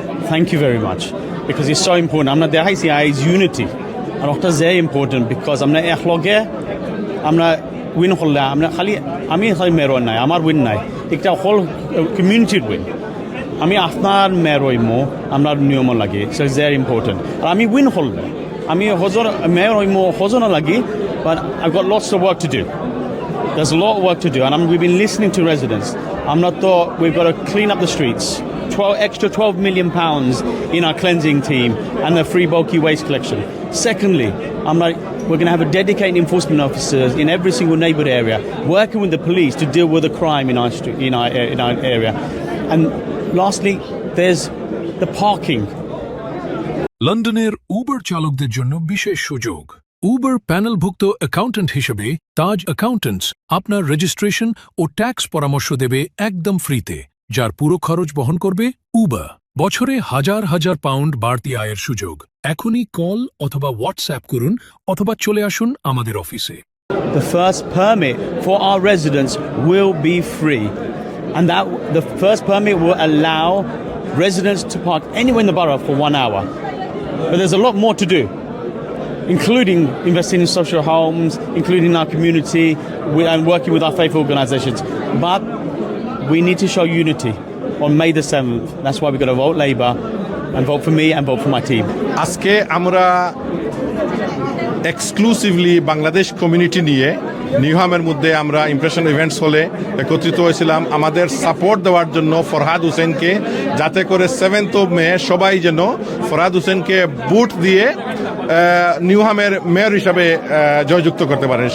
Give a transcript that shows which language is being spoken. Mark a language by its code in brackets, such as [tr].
[en] Thank you very much because it's so important. [bn] আমরা দেখাইছি আইজ unity আর ওটা যে ইম্পর্টেন্ট বিকজ আমরা একলগে আমরা উইন করলে আমরা আমি খালি মেয়র নাই, আমার উইন নাই, একটা হল কমিউনিটির উইন। আমি আপনার মেয়র হইমো আপনার নিয়ম লাগে, [en] It's very important. [bn] আর আমি উইন করলে আমি মেয়র হইমো হজনও লাগি, [en] But I got lots of work to do. There's a lot of work to do, and we've been listening to residents. We've got to clean up the streets. Extra 12 million pounds in our cleansing team and the free bulky waste collection. Secondly, we're going to have a dedicated enforcement officers in every single neighbourhood area, working with the police to deal with the crime in our area. And lastly, there's the parking. [bn] লন্ডনের Uber চালকদের জন্য বিশেষ সুযোগ। Uber প্যানেলভুক্ত accountant হিসেবে তাজ accountants আপনার registration ও tax পরামর্শ দেবে একদম ফ্রিতে, যার পুরো খরচ বহন করবে উবার। বছরে হাজার হাজার পাউন্ড বাড়তি আয়ের সুযোগ। এখনই কল অথবা হোয়াটসঅ্যাপ করুন অথবা চলে আসুন আমাদের অফিসে। [en] The first permit for our residents will be free, and the first permit will allow residents to park anywhere in the borough for 1 hour. But there's a lot more to do, including investing in social homes, including our community, and working with our faith organisations. But we need to show unity on May the 7th. That's why we've got to vote Labour and vote for me and vote for my team. [bn] আজকে আমরা exclusively Bangladesh community নিয়ে নিউহামের মধ্যে আমরা impression events হলে একত্রিত হয়েছিলাম আমাদের support দেওয়ার জন্য ফরহাদ হোসেনকে, যাতে করে 7th of May সবাই যেন ফরহাদ হোসেনকে ভোট দিয়ে নিউহামের মেয়র হিসাবে জয়যুক্ত করতে পারেন।